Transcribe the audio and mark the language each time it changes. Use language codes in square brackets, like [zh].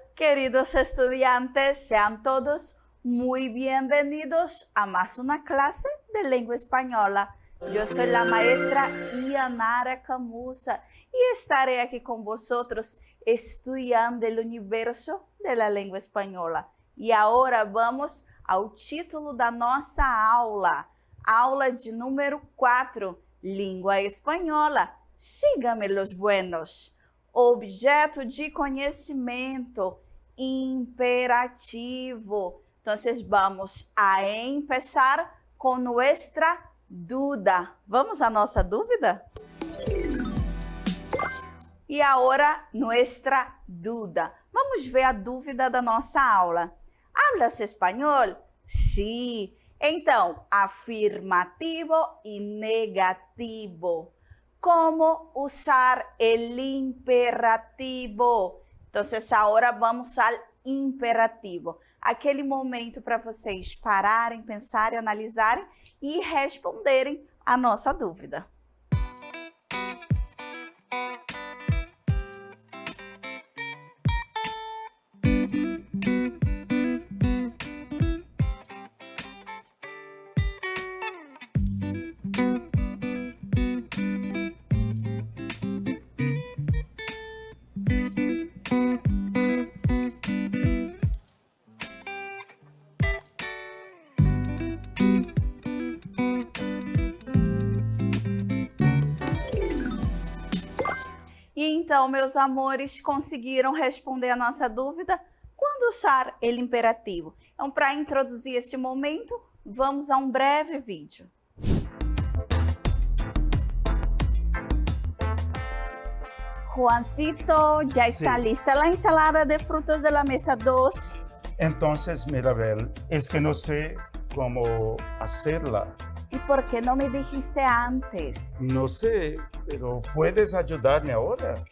[es] Queridos estudiantes, sean todos muy bienvenidos a más una clase de lengua española. Yo soy la maestra Yanara Camusa y estaré aquí con vosotros estudiando el universo de la lengua española. [pt] E agora vamos ao título da nossa aula, aula de número 4, língua espanhola. [es] Sígame los buenos. [pt] Objeto de conhecimento, [es] imperativo. Entonces vamos a empezar con nuestra duda. [pt] Vamos a nossa dúvida? E agora, [es] nuestra duda. [pt] Vamos ver a dúvida da nossa aula. [es] ¿Hablas espanhol? Sí. [pt] Então, afirmativo e negativo. [es] ¿Cómo usar el imperativo? Entonces, [pt] agora vamos ao imperativo. Aquele momento para vocês pararem, pensarem, analisarem e responderem a nossa dúvida. E então, meus amores, conseguiram responder a nossa dúvida? Quando usar ele imperativo? Então, para introduzir esse momento, vamos a um breve vídeo. [es] Juancito, ya está lista la ensalada de frutos de la mesa 2. Entonces, Mirabel, es que no sé cómo hacerla. ¿Y por qué no me dijiste antes? No sé, pero ¿puedes ayudarme ahora?